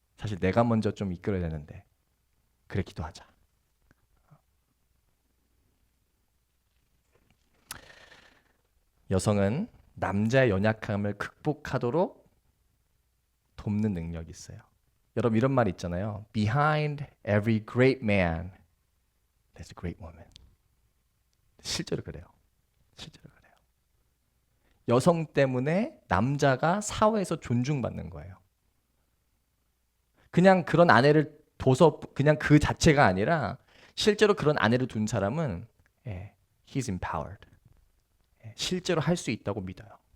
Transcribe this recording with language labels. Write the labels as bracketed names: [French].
[Korean] 사실 내가 먼저 좀 이끌어야 되는데. 그래, 기도하자. 여성은 남자의 연약함을 극복하도록 돕는 능력이 있어요. 여러분 이런 말 있잖아요. [English] Behind every great man, there's a great woman. [Korean] 실제로 그래요. 여성 때문에 남자가 사회에서 존중받는 거예요. 그냥 그런 아내를 둬서 그냥 그 자체가 아니라 실제로 그런 아내를 둔 사람은 [English] he's empowered. [Korean] 실제로 할 수 있다고 믿어요.